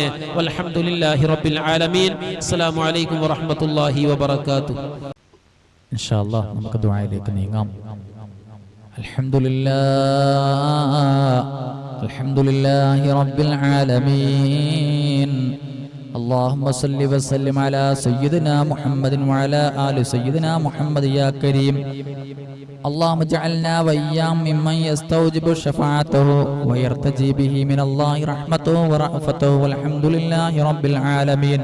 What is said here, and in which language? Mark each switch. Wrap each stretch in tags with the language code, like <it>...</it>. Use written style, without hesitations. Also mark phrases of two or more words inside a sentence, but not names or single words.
<ar>والحمد لله رب العالمين. السلام عليكم ورحمة الله وبركاته. إن شاء الله</ar> <ml>നമുക്ക് ദുആയിലേക്ക് നീങ്ങാം.</ml> <ar>الحمد لله رب العالمين. اللهم صل وسلم على سيدنا محمد وعلى آل سيدنا محمد يا كريم. اللهم اجعلنا وإياهم ممن يستوجب شفاعته ويرتجي به من الله رحمته ورأفته. والحمد لله رب العالمين.</ar>